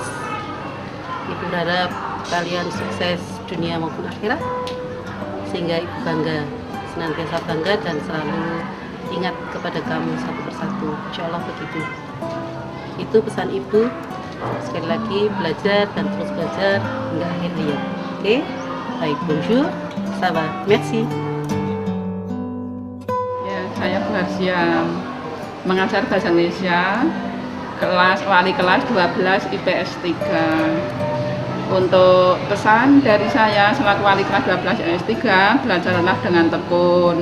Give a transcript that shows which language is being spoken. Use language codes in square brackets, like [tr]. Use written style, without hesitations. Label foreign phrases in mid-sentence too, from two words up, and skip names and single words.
[id] Ibu berharap kalian sukses dunia maupun akhirat, sehingga ibu bangga, senantiasa bangga dan selalu ingat kepada kamu satu persatu. [ar] إن شاء الله [id] begitu. Itu pesan ibu. Sekali lagi belajar dan terus belajar hingga akhir hayat. Oke, baik, [fr] bonjour, ça va, merci. [id] Ya, saya Bu Harsiam, mengajar bahasa Indonesia, wali kelas 12 IPS 3. Untuk pesan dari saya selaku wali kelas 12 IPS 3, belajarlah dengan tekun.